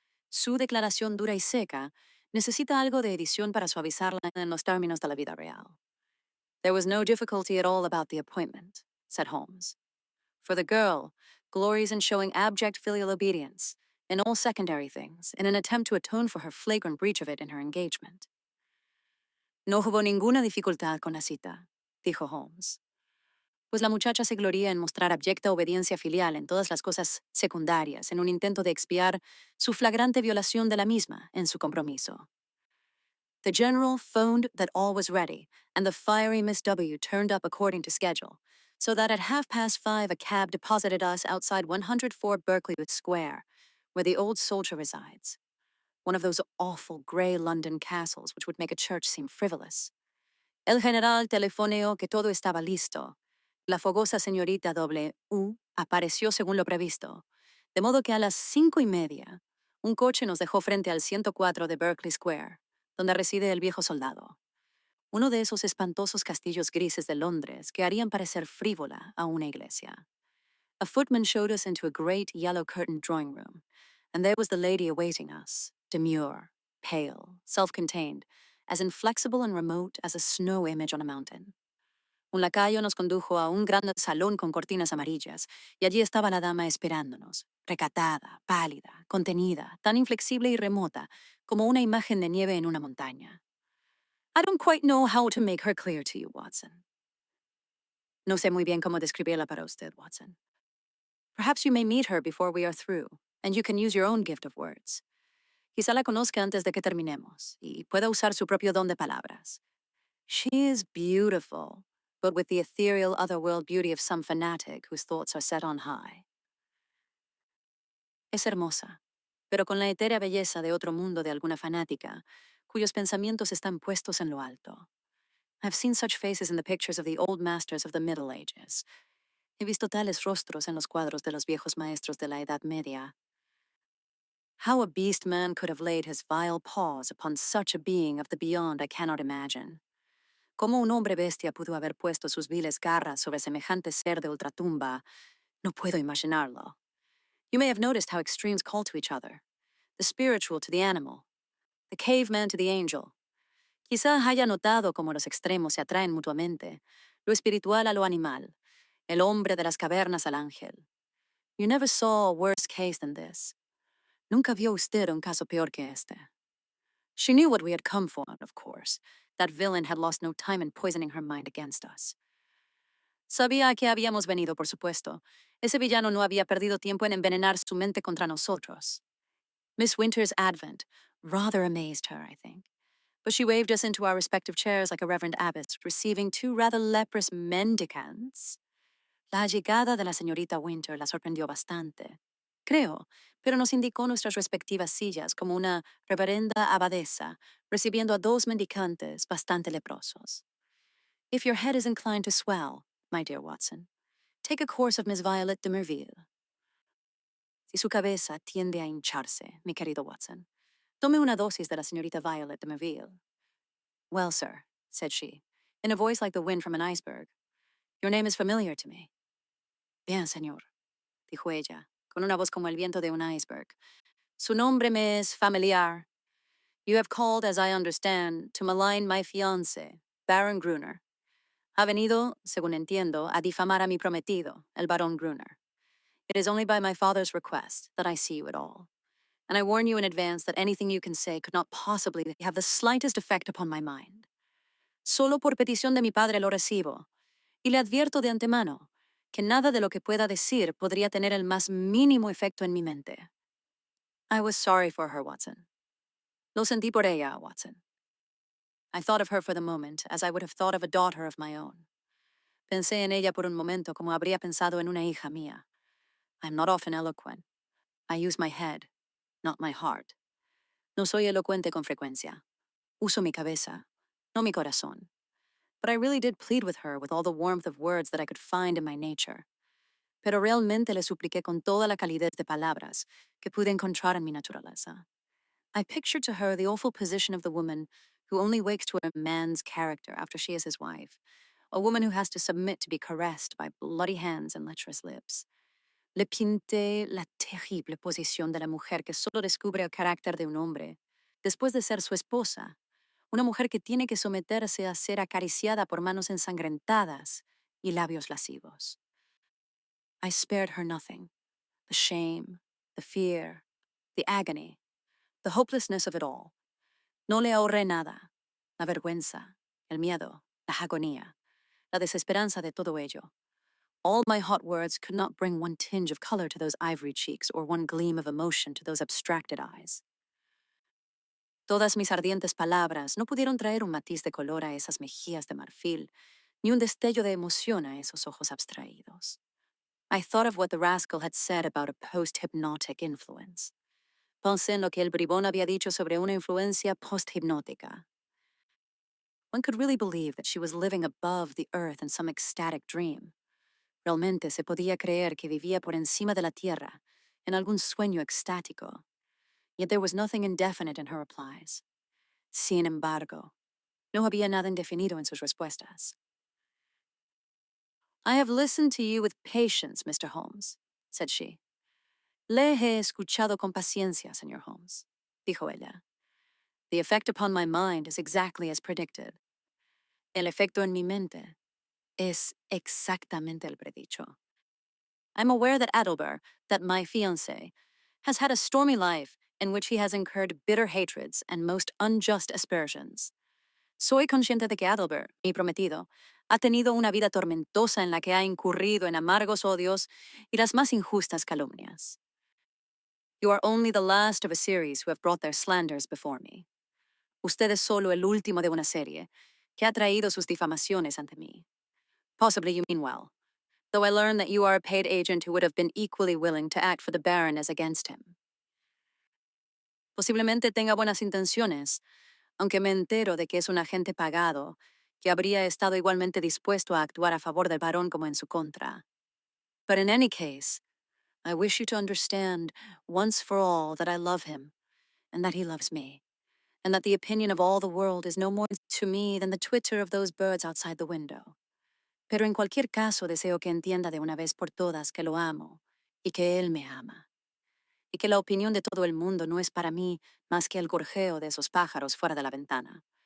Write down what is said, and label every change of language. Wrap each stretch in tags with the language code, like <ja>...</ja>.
<es>Su declaración dura y seca necesita algo de edición para suavizarla en los términos de la vida real.</es> <en>There was no difficulty at all about the appointment, said Holmes. For the girl, glories in showing abject filial obedience in all secondary things in an attempt to atone for her flagrant breach of it in her engagement.</en> <es>No hubo ninguna dificultad con la cita, dijo Holmes. Pues la muchacha se gloría en mostrar abyecta obediencia filial en todas las cosas secundarias en un intento de expiar su flagrante violación de la misma en su compromiso.</es> <en>The general phoned that all was ready, and the fiery Miss W turned up according to schedule, so that at 5:30 a cab deposited us outside 104 Berkeley Square, where the old soldier resides. One of those awful grey London castles which would make a church seem frivolous.</en> <es>El general telefoneó que todo estaba listo. La fogosa señorita W apareció según lo previsto, de modo que a las 5:30 un coche nos dejó frente al 104 de Berkeley Square, donde reside el viejo soldado. Uno de esos espantosos castillos grises de Londres que harían parecer frívola a una iglesia.</es> <en>A footman showed us into a great yellow-curtained drawing room, and there was the lady awaiting us, demure, pale, self-contained, as inflexible and remote as a snow image on a mountain.</en> <es>Un lacayo nos condujo a un gran salón con cortinas amarillas, y allí estaba la dama esperándonos, recatada, pálida, contenida, tan inflexible y remota como una imagen de nieve en una montaña.</es> <en>I don't quite know how to make her clear to you, Watson.</en> <es>No sé muy bien cómo describirla para usted, Watson.</es> <en>Perhaps you may meet her before we are through, and you can use your own gift of words.</en> <es>Quizá la conozca antes de que terminemos, y pueda usar su propio don de palabras.</es> <en>She is beautiful, but with the ethereal otherworld beauty of some fanatic whose thoughts are set on high.</en> <es>Es hermosa, pero con la etérea belleza de otro mundo de alguna fanática, cuyos pensamientos están puestos en lo alto.</es> <en>I've seen such faces in the pictures of the old masters of the Middle Ages.</en> <es>He visto tales rostros en los cuadros de los viejos maestros de la Edad Media.</es> <en>How a beast man could have laid his vile paws upon such a being of the beyond I cannot imagine.</en> <es>Cómo un hombre bestia pudo haber puesto sus viles garras sobre semejante ser de ultratumba, no puedo imaginarlo.</es> <en>You may have noticed how extremes call to each other. The spiritual to the animal. The caveman to the angel.</en> <es>Quizá haya notado cómo los extremos se atraen mutuamente, lo espiritual a lo animal, el hombre de las cavernas al ángel.</es> <en>You never saw a worse case than this.</en> <es>Nunca vio usted un caso peor que este.</es> <en>She knew what we had come for, of course, That villain had lost no time in poisoning her mind against us.</en> <es>Sabía que habíamos venido, por supuesto. Ese villano no había perdido tiempo en envenenar su mente contra nosotros.</es> <en>Miss Winter's advent rather amazed her, I think. But she waved us into our respective chairs like a reverend abbess, receiving two rather leprous mendicants.</en> <es>La llegada de la señorita Winter la sorprendió bastante. Creo, pero nos indicó nuestras respectivas sillas como una reverenda abadesa, recibiendo a dos mendicantes bastante leprosos.</es> <en>If your head is inclined to swell, my dear Watson, take a course of Miss Violet de Merville.</en> <es>Si su cabeza tiende a hincharse, mi querido Watson, tome una dosis de la señorita Violet de Merville.</es> <en>Well, sir, said she, in a voice like the wind from an iceberg, your name is familiar to me.</en> <es>Bien, señor, dijo ella, con una voz como el viento de un iceberg. Su nombre me es familiar.</es> <en>You have called, as I understand, to malign my fiancé, Baron Gruner.</en> <es>Ha venido, según entiendo, a difamar a mi prometido, el Barón Gruner.</es> <en>It is only by my father's request that I see you at all. And I warn you in advance that anything you can say could not possibly have the slightest effect upon my mind.</en> <es>Solo por petición de mi padre lo recibo, y le advierto de antemano que nada de lo que pueda decir podría tener el más mínimo efecto en mi mente.</es> <en>I was sorry for her, Watson.</en> <es>Lo sentí por ella, Watson.</es> <en>I thought of her for the moment as I would have thought of a daughter of my own.</en> <es>Pensé en ella por un momento como habría pensado en una hija mía.</es> <en>I am not often eloquent. I use my head, not my heart.</en> <es>No soy elocuente con frecuencia. Uso mi cabeza, no mi corazón.</es> <en>But I really did plead with her with all the warmth of words that I could find in my nature.</en> <es>Pero realmente le supliqué con toda la calidez de palabras que pude encontrar en mi naturaleza.</es> <en>I pictured to her the awful position of the woman who only wakes to a man's character after she is his wife, a woman who has to submit to be caressed by bloody hands and lecherous lips.</en> <es>Le pinté la terrible posición de la mujer que solo descubre el carácter de un hombre después de ser su esposa, una mujer que tiene que someterse a ser acariciada por manos ensangrentadas y labios lascivos.</es> <en>I spared her nothing. The shame, the fear, the agony, the hopelessness of it all.</en> <es>No le ahorré nada. La vergüenza, el miedo, la agonía, la desesperanza de todo ello.</es> <en>All my hot words could not bring one tinge of color to those ivory cheeks or one gleam of emotion to those abstracted eyes.</en> <es>Todas mis ardientes palabras no pudieron traer un matiz de color a esas mejillas de marfil, ni un destello de emoción a esos ojos abstraídos.</es> <en>I thought of what the rascal had said about a post-hypnotic influence.</en> <es>Pensé en lo que el bribón había dicho sobre una influencia post-hipnótica.</es> <en>One could really believe that she was living above the earth in some ecstatic dream.</en> <es>Realmente se podía creer que vivía por encima de la tierra, en algún sueño extático.</es> <en>Yet there was nothing indefinite in her replies.</en> <es>Sin embargo, no había nada indefinido en sus respuestas.</es> <en>I have listened to you with patience, Mr. Holmes, said she.</en> <es>Le he escuchado con paciencia, Señor Holmes, dijo ella.</es> <en>The effect upon my mind is exactly as predicted.</en> <es>El efecto en mi mente es exactamente el predicho.</es> <en>I'm aware that Adelber, that my fiancé, has had a stormy life in which he has incurred bitter hatreds and most unjust aspersions.</en> <es>Soy consciente de que Adelber, mi prometido, ha tenido una vida tormentosa en la que ha incurrido en amargos odios y las más injustas calumnias.</es> <en>You are only the last of a series who have brought their slanders before me.</en> <es>Usted es solo el último de una serie que ha traído sus difamaciones ante mí.</es> <en>Possibly you mean well, though I learn that you are a paid agent who would have been equally willing to act for the Baron as against him.</en> <es>Posiblemente tenga buenas intenciones, aunque me entero de que es un agente pagado que habría estado igualmente dispuesto a actuar a favor del Barón como en su contra.</es> <en>But in any case, I wish you to understand once for all that I love him, and that he loves me, and that the opinion of all the world is no more to me than the twitter of those birds outside the window.</en> <es>Pero en cualquier caso deseo que entienda de una vez por todas que lo amo, y que él me ama, y que la opinión de todo el mundo no es para mí más que el gorjeo de esos pájaros fuera de la ventana.</es>